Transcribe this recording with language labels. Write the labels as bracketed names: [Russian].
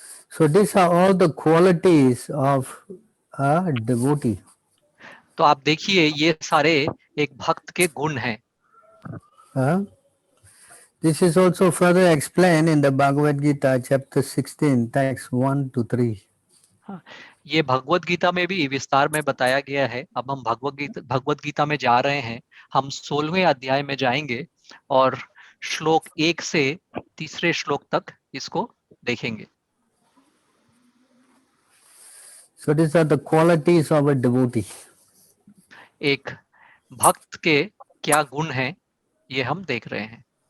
[English] So these are all the qualities of a devotee. [Hindi] तो आप देखिए, ये सारे एक भक्त के गुण हैं। [English] This is also further explained in the Bhagavad Gita, chapter 16, text 1 to 3. [Hindi] ये भगवत गीता में भी विस्तार में बताया गया है। अब हम भगवत गीता में जा रहे हैं। हम 16वें अध्याय में जाएंगे और श्लोक 1 से 3 श्लोक तक इसको देखेंगे। [English] So these are the qualities of a devotee. [Hindi] एक भक्त के क्या गुण हैं, ये हम देख रहे हैं।